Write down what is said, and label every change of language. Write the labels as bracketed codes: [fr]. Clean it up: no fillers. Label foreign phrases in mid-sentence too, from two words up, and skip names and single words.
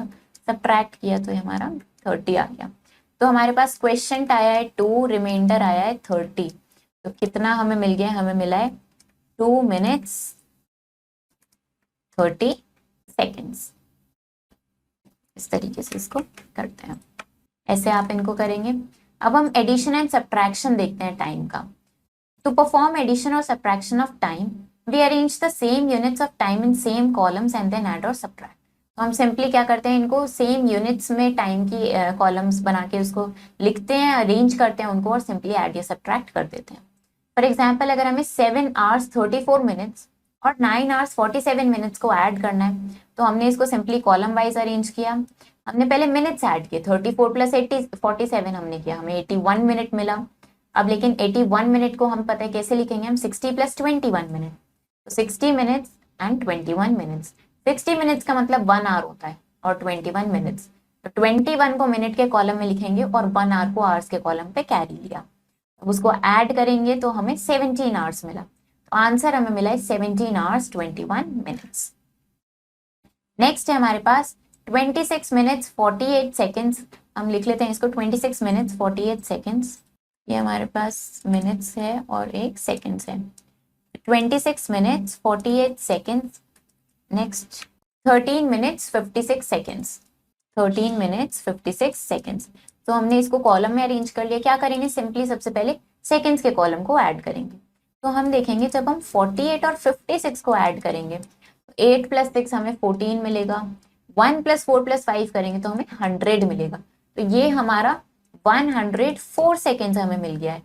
[hi] सब्ट्रैक्ट किया तो हमारा 30 आ गया। तो हमारे पास क्वेश्चन आया है 2, रिमाइंडर आया है 30, तो कितना हमें मिल गया, हमें मिला है 2 मिनट्स 30 सेकेंड्स। इस तरीके से इसको करते हैं, ऐसे आप इनको करेंगे। अब हम [en] addition and subtraction [hi] देखते हैं टाइम का। [en] To perform addition or subtraction of time, we arrange the same units of time in same columns and then add or subtract. [hi] तो हम सिंपली क्या करते हैं, इनको [en] same units [hi] में टाइम की कॉलम्स बना के उसको लिखते हैं, अरेंज करते हैं उनको और सिंपली ऐड या सब्ट्रैक्ट कर देते हैं. [en] for example [hi] अगर हमें 7 hours 34 minutes और 9 hours 47 minutes को ऐड करना है तो हमने इसको सिंपली [en] column wise arrange [hi] किया. हमने पहले मिनट्स ऐड किए, 34 प्लस 80 47 हमने किया, हमें 81 मिनट मिला. अब लेकिन 81 मिनट को हम पता है कैसे लिखेंगे, हम 60 प्लस 21 मिनट, तो 60 मिनट्स एंड 21 मिनट्स. 60 मिनट्स का मतलब 1 आवर होता है और 21 मिनट्स, तो 21 को मिनट के कॉलम में लिखेंगे और 1 आवर को आवर्स के कॉलम पे कैरी लिया. अब उसको ऐड करेंगे तो हमें 17 आवर्स मिला. तो आंसर हमें मिला है 17 hours 21 minutes. नेक्स्ट है हमारे पास 26 minutes 48 seconds. हम लिख लेते हैं इसको 26 minutes 48 seconds. ये हमारे पास मिनट्स है और एक सेकेंड्स है. 26 minutes 48 seconds. नेक्स्ट 13 minutes 56 seconds. 13 minutes 56 seconds. तो हमने इसको कॉलम में अरेंज कर लिया. क्या करेंगे, सिंपली सबसे पहले सेकेंड्स के कॉलम को ऐड करेंगे. तो हम देखेंगे जब हम 48 और 56 को ऐड करेंगे, 8 प्लस 6 हमें 14 मिलेगा, 1 प्लस 4 प्लस 5 करेंगे तो हमें 100 मिलेगा. तो ये हमारा 104 सेकेंड्स हमें मिल गया है.